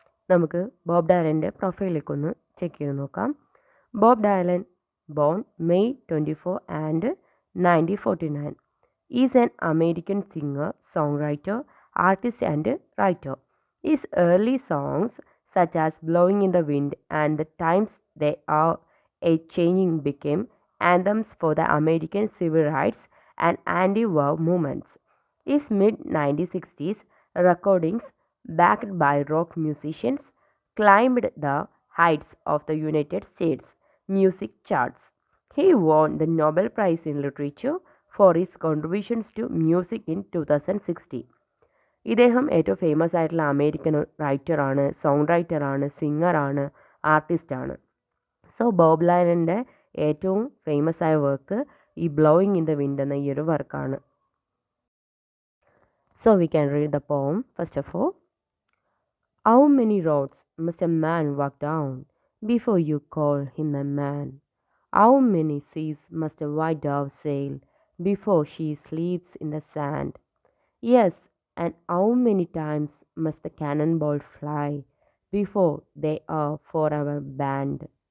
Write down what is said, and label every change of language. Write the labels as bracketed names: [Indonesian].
[Malayalam] നമുക്ക് ബോബ് ഡൈലൻ്റെ പ്രൊഫൈലിലേക്ക് ഒന്ന് ചെക്ക് ചെയ്ത് നോക്കാം. [English] Bob Dylan born May 24 and 1949 is an American singer, song writer, artist and writer. His early songs such as Blowing in the Wind and The Times They Are A-Changing became anthems for the American civil rights and anti-war movements. His mid-1960s recordings, backed by rock musicians, climbed the heights of the United States music charts. He won the Nobel Prize in Literature for his contributions to music in 2016. [Malayalam] ഇദ്ദേഹം ഏറ്റവും famous ആയിട്ടുള്ള American റൈറ്ററാണ്, song റൈറ്ററാണ്, സിംഗറാണ്, ആർട്ടിസ്റ്റാണ്. So Bob ഡൈലൻ്റെ ഏറ്റവും famous ആയ work ഈ blowing in the wind എന്ന ഈ ഒരു വർക്കാണ്. [English] So we can read the poem. First of all, how many roads must a man walk down before you call him a man? How many seas must a white dove sail before she sleeps in the sand? Yes, and how many times must the cannonball fly before they are forever banned?